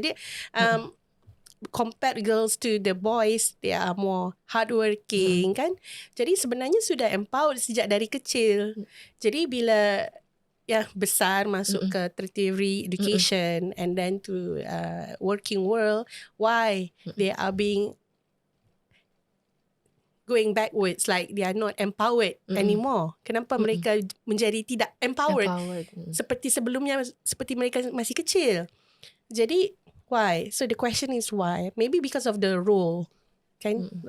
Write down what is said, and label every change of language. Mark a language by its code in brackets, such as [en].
[ms] Jadi [en] compared girls to the boys, they are more hardworking kan. [ms] Jadi sebenarnya sudah empowered sejak dari kecil. Jadi bila besar masuk ke [en] tertiary education and then to working world, why they are being going backwards, like they are not empowered anymore. [ms] Kenapa mereka menjadi tidak empowered seperti sebelumnya, seperti mereka masih kecil? Jadi [en] why? So the question is why? Maybe because of the role, kan?